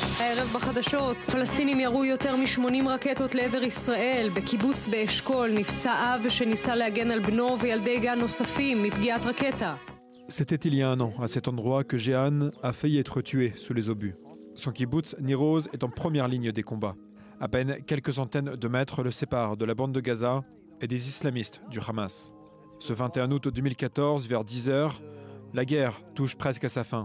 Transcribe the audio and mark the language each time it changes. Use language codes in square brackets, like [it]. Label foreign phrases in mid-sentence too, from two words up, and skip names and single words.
[he] הערב בחדשות. פלסטינים ירו יותר מ-80 רקטות לעבר ישראל. בקיבוץ באשכול נפצע אב שניסה להגן על בנו וילדי גן נוספים מפגיעת רקטה. [fr] C'était il y a un an, à cet endroit, que Jehan a failli être tué sous les obus. Son kibbutz, Niroz, est en première ligne des combats. À peine quelques centaines de mètres le séparent de la bande de Gaza et des islamistes du Hamas. Ce 21 août 2014, vers 10 h, la guerre touche presque à sa fin.